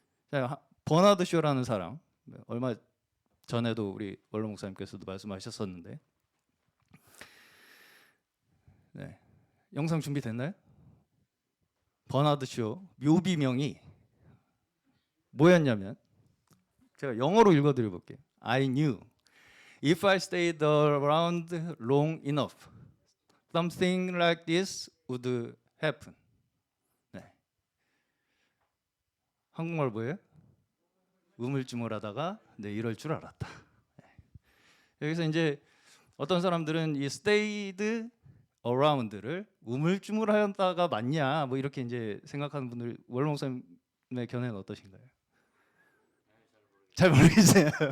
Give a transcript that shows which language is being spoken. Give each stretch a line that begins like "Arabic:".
Korean: 자, 버나드 쇼라는 사람, 얼마 전에도 우리 원로 목사님께서도 말씀하셨었는데, 영상 준비됐나요? 버나드 쇼 묘비명이 뭐였냐면, 제가 영어로 읽어드려 볼게요.
English: I knew if I stayed around long enough, something like this would happen.
Korean: 한국말 뭐예요? 우물쭈물하다가 이럴 줄 알았다. 여기서 이제 어떤 사람들은 이
English: stayed around
Korean: 를 우물쭈물하다가 맞냐 뭐 이렇게 이제 생각하는 분들, 원로 목사님의 견해는 어떠신가요? 잘 모르겠어요.